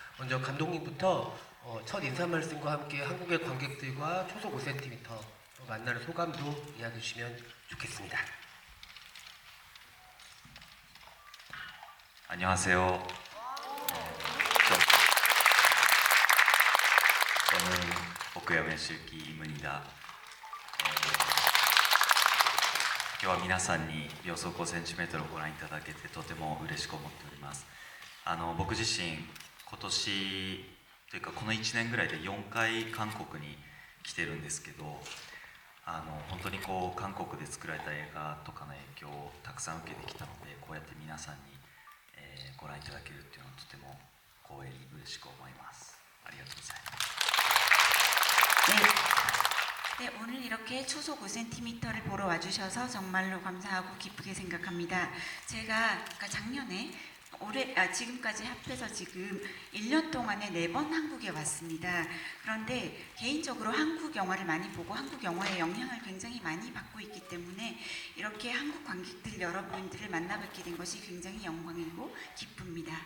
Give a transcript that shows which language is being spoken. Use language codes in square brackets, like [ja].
[ko] 먼저 감독님부터 첫 인사 말씀과 함께 한국의 관객들과 초속 5cm 만나는 소감도 이야기해 주시면 좋겠습니다. 안녕하세요. 저는 오쿠야메 실기 이문이다. [ja] 今日は皆さんに秒速 5cm をご覧いただけてとても嬉しく思っております。僕自身今年というかこの1年ぐらいで4回韓国に来てるんですけど、本当にこう韓国で作られた映画とかの影響をたくさん受けてきたので、こうやって皆さんに、ご覧いただけるっていうのはとても光栄に嬉しく思います。ありがとうございます。 [ko] 네, 오늘 이렇게 초속 5cm를 보러 와주셔서 정말로 감사하고 기쁘게 생각합니다. 제가 작년에 지금까지 합해서 지금 1년 동안에 4번 한국에 왔습니다. 그런데 개인적으로 한국 영화를 많이 보고 한국 영화의 영향을 굉장히 많이 받고 있기 때문에 이렇게 한국 관객들 여러분들을 만나뵙게 된 것이 굉장히 영광이고 기쁩니다.